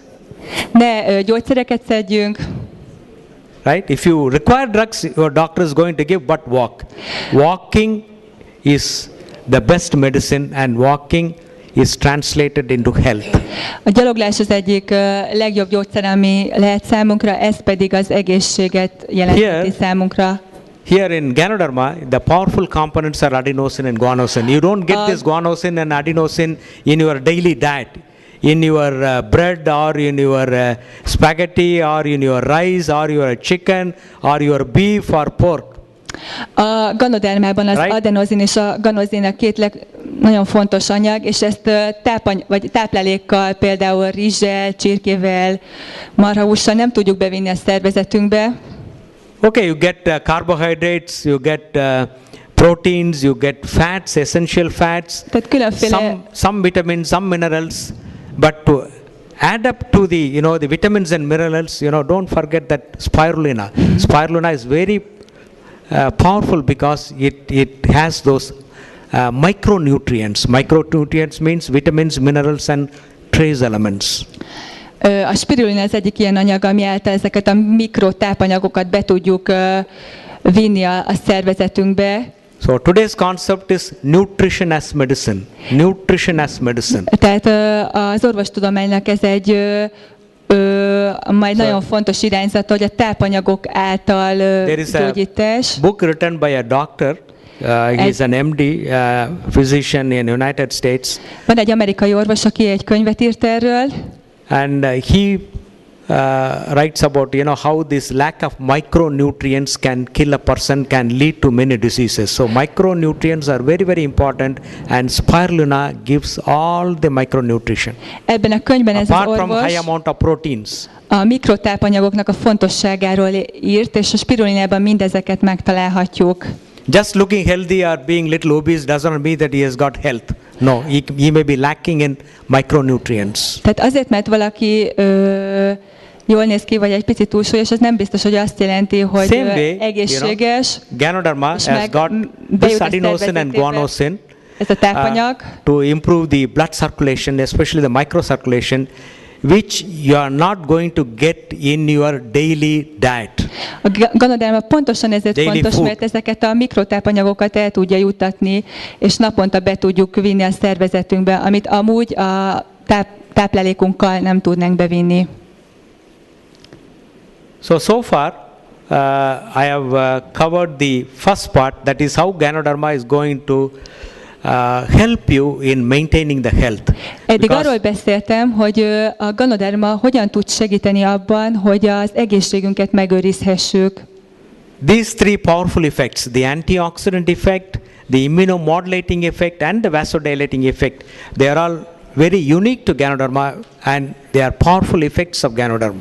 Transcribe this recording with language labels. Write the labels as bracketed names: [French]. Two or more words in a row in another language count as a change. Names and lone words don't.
[Hungarian] Ne gyógyszereket szedjünk. [English] Right? If you require drugs, your doctor is going to give, but walk. Walking is the best medicine, and walking is translated into health. [Hungarian] A gyaloglás az egyik legjobb gyógyszer, ami lehet számunkra, ez pedig az egészséget jelenti számunkra. [English] Here in Ganoderma, the powerful components are adenosine and guanosine. You don't get this guanosine and adenosine in your daily diet. In your bread, or in your spaghetti, or in your rice, or your chicken, or your beef or pork. [Hungarian] A Ganodermában az adenozin és a ganozin a két nagyon fontos anyag, és ezt vagy táplálékkal, például rizssel, csirkével, marhahússal nem tudjuk bevinni a szervezetünkbe. [English] Okay, you get carbohydrates, you get proteins, you get fats, essential fats, some vitamins, some minerals, but to add up to the, the vitamins and minerals, don't forget that spirulina. Spirulina is very powerful because it has those micronutrients. Micronutrients means vitamins, minerals and trace elements. [Hungarian] A spirulina az egyik ilyen anyag, ami által ezeket a mikrotápanyagokat be tudjuk vinni a szervezetünkbe. [English] So today's concept is nutrition as medicine. Nutrition as medicine. [Hungarian] Tehát az orvostudománynak ez egy majd nagyon fontos irányzata, hogy a tápanyagok által gyógyítás. [English] Book written by a doctor. He is an MD, physician in United States. [Hungarian] Van egy amerikai orvos, aki egy könyvet írt erről. [English] And he writes about how this lack of micronutrients can kill a person, can lead to many diseases. So micronutrients are very, very important, and spirulina gives all the micronutrition. [Hungarian] Ebben a könyvben ez az orvos [English] from high amount of proteins. [Hungarian] A mikrotápanyagoknak a fontosságáról írt, és a spirulinában mindezeket megtalálhatjuk. [English] Just looking healthy or being little obese doesn't mean that he has got health. No, he may be lacking in micronutrients. [Hungarian] Tehát azért, mert valaki jól néz ki, vagy egy picit túlsúlyos, ez nem biztos, hogy azt jelenti, hogy egészséges. [English] Ganoderma has got this adenosine and guanosine [Hungarian] ez a tápanyag. [English] To improve the blood circulation, especially the microcirculation, which you are not going to get in your daily diet. [Hungarian] A Ganoderma pontosan ezért daily fontos, food. mert ezeket a mikrotápanyagokat el tudja juttatni, és naponta be tudjuk vinni a szervezetünkbe, amit amúgy a táplálékunkkal nem tudnánk bevinni. [English] So far, I have covered the first part, that is how Ganoderma is going to help you in maintaining the health. [Hungarian] Eddig arról beszéltem, hogy a Ganoderma hogyan tud segíteni abban, hogy az egészségünket megőrizhessük. [English] These three powerful effects, the antioxidant effect, the immunomodulating effect and the vasodilating effect, they are all very unique to Ganoderma and they are powerful effects of Ganoderma.